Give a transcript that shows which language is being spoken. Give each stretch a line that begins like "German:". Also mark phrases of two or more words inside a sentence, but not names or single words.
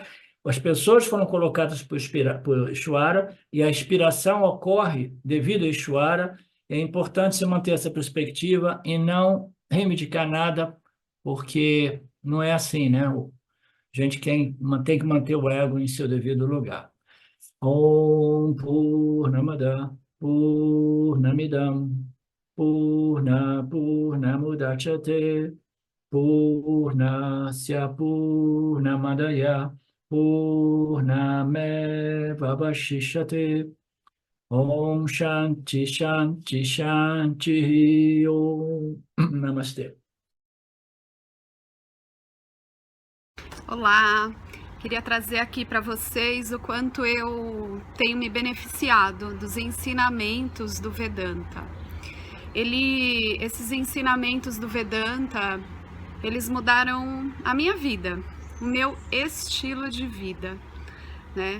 Portuguese: As pessoas foram colocadas por Ishvara e a inspiração ocorre devido a Ishvara. É importante você manter essa perspectiva e não reivindicar nada, porque não é assim, né? A gente tem que manter o ego em seu devido lugar.
Sanskrit: Om Purnamada Purnamidam Purnamudachyate Purnasya Purnamadaya Purnamevavashishyate Om Shanti Shanti Shanti Om Namastê.
Portuguese: Olá, queria trazer aqui para vocês o quanto eu tenho me beneficiado dos ensinamentos do Vedanta. Esses ensinamentos do Vedanta, eles mudaram a minha vida, o meu estilo de vida, né?